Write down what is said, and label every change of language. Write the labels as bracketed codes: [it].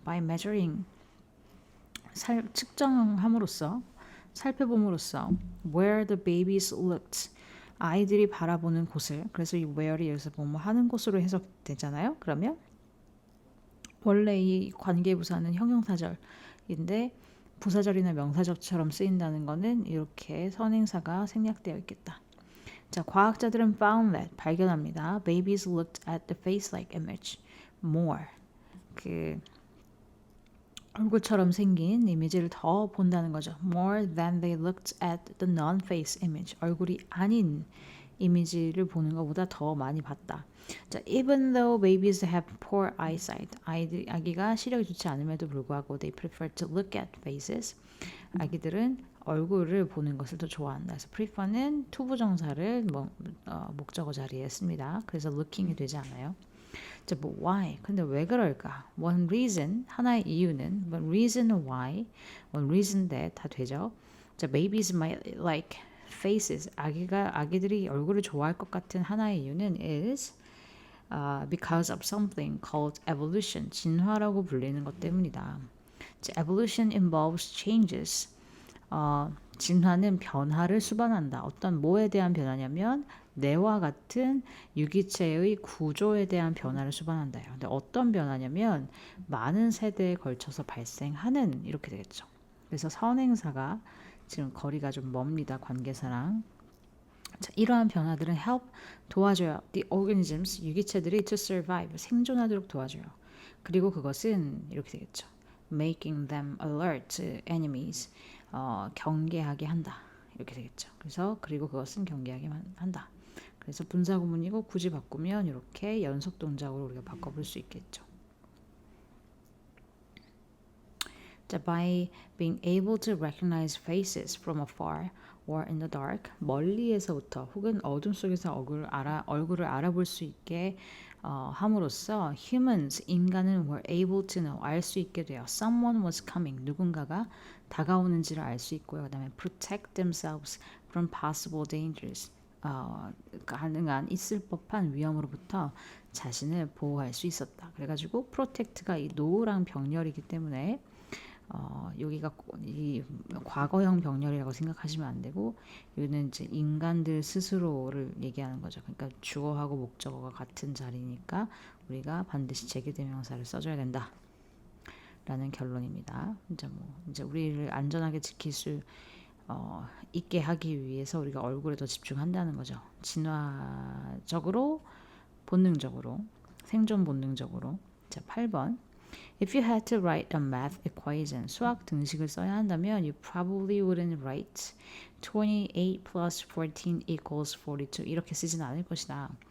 [en] By measuring, [ko] 측정함으로써, 살펴봄으로써 [en] where the babies looked, [ko] 아이들이 바라보는 곳을, 그래서 이 where이 여기서 뭐뭐 하는 곳으로 해석되잖아요. 그러면 원래 이 관계부사는 형용사절인데 부사절이나 명사절처럼 쓰인다는 거는 이렇게 선행사가 생략되어 있겠다. 자, 과학자들은 [en] found that, [ko] 발견합니다. [en] Babies looked at the face-like image more. [ko] 얼굴처럼 생긴 이미지를 더 본다는 거죠. [en] More than they looked at the non-face image. [ko] 얼굴이 아닌 이미지를 보는 것보다 더 많이 봤다. [en] 자, even though babies have poor eyesight. [ko] 아기가 시력이 좋지 않음에도 불구하고 [en] they prefer to look at faces. [ko] 아기들은 얼굴을 보는 것을 더 좋아한다. 그래서 prefer는 투부정사를 목적어 자리에 씁니다. 그래서 looking이 되지 않아요. 자, why? 근데 왜 그럴까? [en] One reason, [ko] 하나의 이유는 [en] one reason why, one reason that [ko] 다 되죠. [en] 자, babies might like faces. [ko] 아기들이 얼굴을 좋아할 것 같은 하나의 이유는 [en] is because of something called evolution. [ko] 진화라고 불리는 것 때문이다. [en] 자, evolution involves changes. [ko] 진화는 변화를 수반한다. 어떤 뭐에 대한 변화냐면 뇌와 같은 유기체의 구조에 대한 변화를 수반한다. 근데 어떤 변화냐면 많은 세대에 걸쳐서 발생하는 이렇게 되겠죠. 그래서 선행사가 지금 거리가 좀 멉니다. 관계사랑. 자, 이러한 변화들은 help 도와줘요. [en] The organisms [ko] 유기체들이 [en] to survive [ko] 생존하도록 도와줘요. 그리고 그것은 이렇게 되겠죠. [en] Making them alert to enemies [ko] 경계하게 한다. 이렇게 되겠죠. 그리고 그것은 경계하게 한다. 그래서 분사구문이고 굳이 바꾸면 이렇게 연속 동작으로 우리가 바꿔볼 수 있겠죠. [en] 자, by being able to recognize faces from afar or in the dark, [ko] 멀리에서부터 혹은 어둠 속에서 얼굴을 알아볼 수 있게 함으로써 [en] humans, [ko] 인간은 [en] were able to know, [ko] 알 수 있게 돼요. [en] Someone was coming, [ko] 누군가가 다가오는지를 알 수 있고요. 그 다음에 [en] protect themselves from possible dangers, [ko] 가능한 있을 법한 위험으로부터 자신을 보호할 수 있었다. 그래가지고 protect가 이 노랑 병렬이기 때문에 여기가 이 과거형 병렬이라고 생각하시면 안 되고 여기는 이제 인간들 스스로를 얘기하는 거죠. 그러니까 주어하고 목적어가 같은 자리니까 우리가 반드시 제기대명사를 써줘야 된다. 라는 결론입니다. 이제 우리를 안전하게 지킬 수 있게 하기 위해서 우리가 얼굴에 더 집중한다는 거죠. 진화적으로, 본능적으로, 생존 본능적으로. 자, 8번. [en] If you had to write a math equation, [ko] 수학 등식을 써야 한다면 [en] you probably wouldn't write 28 plus 14 equals 42 [ko] 이렇게 쓰진 않을 것이다.